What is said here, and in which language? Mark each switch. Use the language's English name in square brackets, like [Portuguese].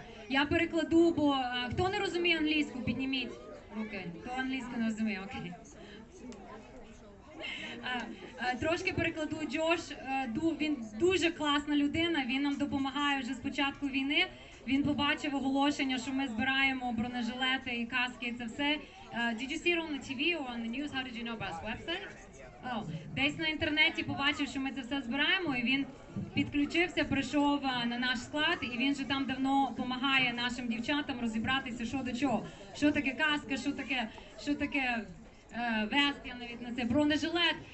[Ukrainian] Я перекладу, бо хто не розуміє англійську, підніміть руки. Хто англійську не розуміє, окей. Трошки перекладу. Джош, він дуже класна людина, він нам допомагає вже з початку війни. Він побачив оголошення, що ми збираємо бронежилети і каски, і це все. [English] Did you see it on the TV or on the news? How did you know about this website? [Ukrainian] Oh, десь на інтернеті побачив, що ми це все збираємо, і він підключився, прийшов на наш склад, і він же там давно допомагає нашим дівчатам розібратися, що до чого. Що таке каска, що таке вест, я навіть на це, бронежилет.